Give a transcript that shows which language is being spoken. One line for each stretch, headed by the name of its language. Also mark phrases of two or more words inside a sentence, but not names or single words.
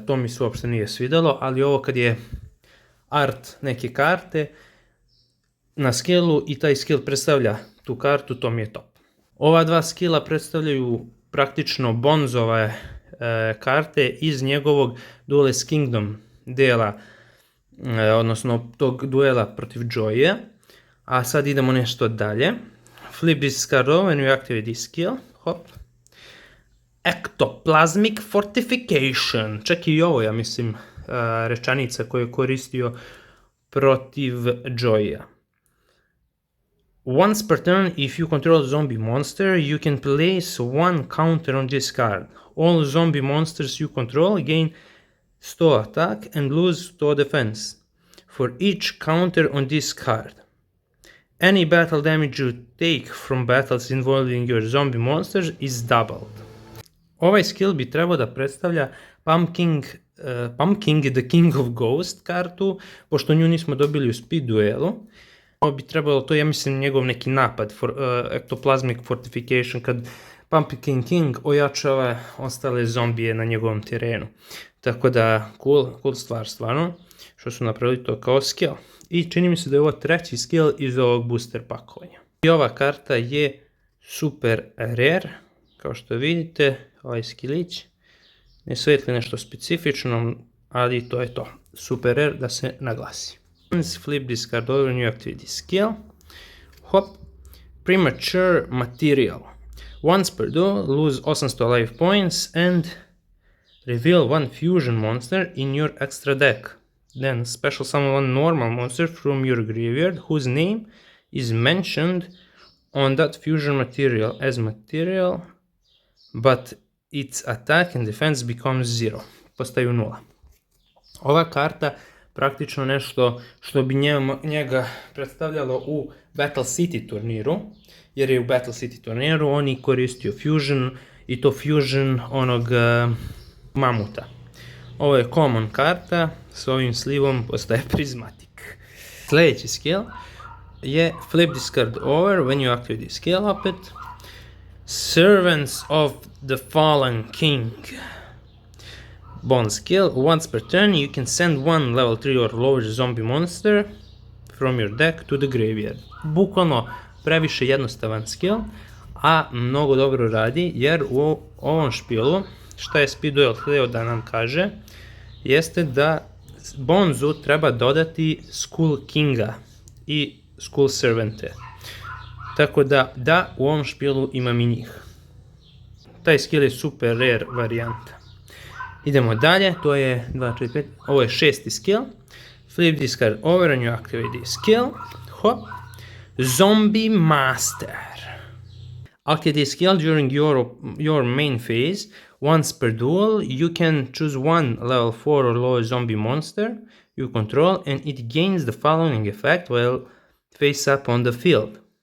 Serbian: To mi se uopšte nije svidelo, ali ovo kad je art neke karte na skillu i taj skill predstavlja tu kartu, to mi je top. Ova dva skilla predstavljaju praktično Bonzove karte iz njegovog Duelist Kingdom dela, odnosno tog duela protiv Joya. A sad idemo nešto dalje.
English: Flip this card over when you activate this skill. Hop. Ectoplasmic Fortification.
Serbian: Čak i ovo, ja mislim, rečanica koju je koristio protiv Joya.
English: Once per turn, if you control a zombie monster, you can place one counter on this card. All zombie monsters you control gain 100 attack and lose 100 defense for each counter on this card. Any battle damage you take from battles involving your zombie monsters is doubled.
Serbian: Ovaj skill bi trebao da predstavlja Pumpkin the King of Ghost kartu, pošto nju nismo dobili u speed duelu. Ovo bi trebalo, to je, ja mislim, njegov neki napad, Ectoplasmic Fortification, kad Pumpkin King ojačava ostale zombije na njegovom terenu. Tako da, cool stvar stvarno, što su napravili to kao skill. I čini mi se da je ovo treći skill iz ovog booster pakovanja. I ova karta je
English: super rare,
Serbian: kao što vidite, ovaj skillić. Ne svetli nešto specifično, ali to je to.
English: Super rare,
Serbian: da se naglasi.
English: Flip this card over and you activate this skill. Hop. Premature Material. Once per duel, lose 800 life points and reveal one fusion monster in your extra deck. Then special summon one normal monster from your graveyard whose name is mentioned on that fusion material as material, but its attack and defense becomes 0.
Serbian: Postaju 0. Ova karta praktično nešto što bi njega predstavljalo u Battle City turniru, jer je u Battle City turniru on i koristio Fusion, i to Fusion onog mamuta. Ovo je common karta, s ovim slivom postaje Prismatic. Sljedeći skill je
English: Flip this card over when you activate this skill
Serbian: opet.
English: Servants of the Fallen King. Bond skill, once per turn you can send one level 3 or lower zombie monster from your deck to the graveyard.
Serbian: Bukvalno previše jednostavan skill, a mnogo dobro radi, jer u ovom špilu, šta je Speed Duel htio da nam kaže, jeste da Bonzu treba dodati Skull Kinga i Skull Servante. Tako da u ovom špilu imam i njih. Taj skill je
English: super rare
Serbian: varijanta. Idemo dalje, to je 2, 4, 5, ovo je šesti skill.
English: Flip this card over and you activate this skill. Hop. Zombie Master. Activate this skill during your main phase. Once per duel, you can choose one level 4 or lower zombie monster you control and it gains the following effect while face up on the field.